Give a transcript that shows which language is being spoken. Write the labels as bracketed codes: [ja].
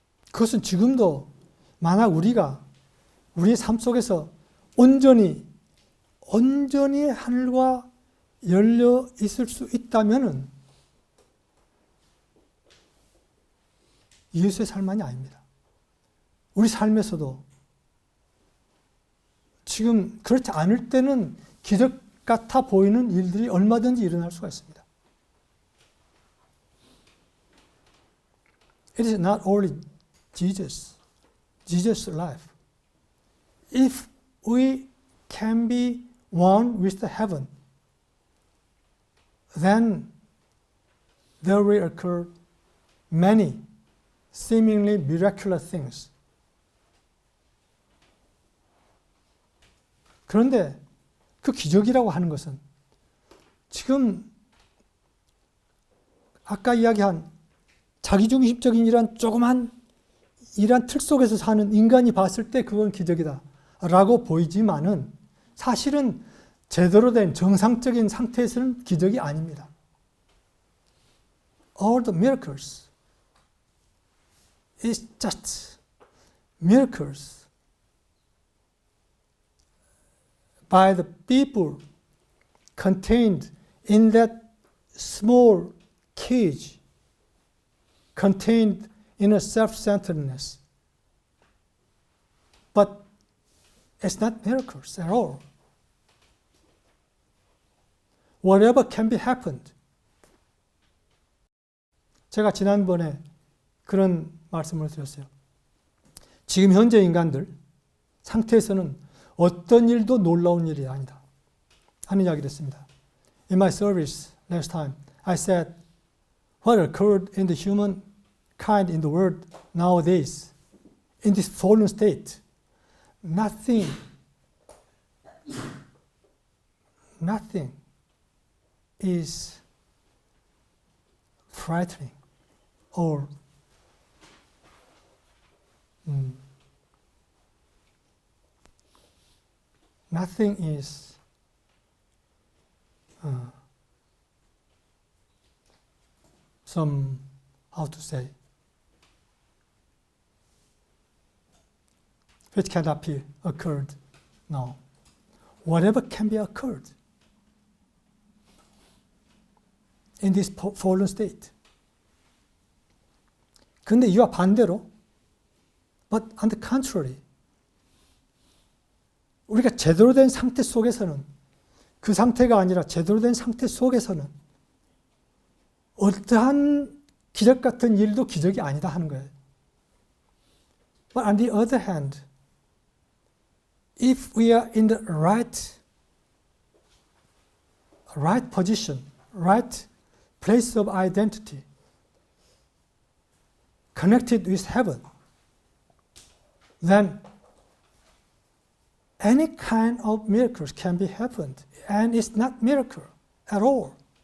[ko] 그것은 지금도 만약 우리가 우리의 삶 속에서 온전히 하늘과 열려 있을 수 있다면은 예수의 삶만이 아닙니다. 우리 삶에서도 지금 그렇지 않을 때는 기적 같아 보이는 일들이 얼마든지 일어날 수가 있습니다. [en] It is not only Jesus' life. If we can be one with the heaven, then there will occur many seemingly miraculous things. [ko] 그런데 그 기적이라고 하는 것은 지금 아까 이야기한 자기중심적인 이런 조그만 이런 틀 속에서 사는 인간이 봤을 때 그건 기적이다 라고 보이지만은 사실은 제대로 된 정상적인 상태에서는 기적이 아닙니다. [en] all the miracles is just miracles by the people contained in that small cage, contained in a self-centeredness. But it's not miracles at all. Whatever can be happened. [ko] 제가 지난번에 그런 말씀을 드렸어요. 지금 현재 인간들 상태에서는 어떤 일도 놀라운 일이 아니다 하는 이야기를 했습니다. [en] In my service last time, I said, what occurred in the human kind in the world nowadays, in this fallen state, nothing is frightening or nothing is how to say, which cannot be occurred now. Whatever can be occurred in this fallen state. [ko] 근데 이와 반대로, [en] but on the contrary, [ko] 우리가 제대로 된 상태 속에서는, 그 상태가 아니라 제대로 된 상태 속에서는 어떠한 기적 같은 일도 기적이 아니다 하는 거예요. [en] But on the other hand, if we are in the right position, right place of identity, connected with heaven, then any kind of miracles can be happened, and it's not miracle at all.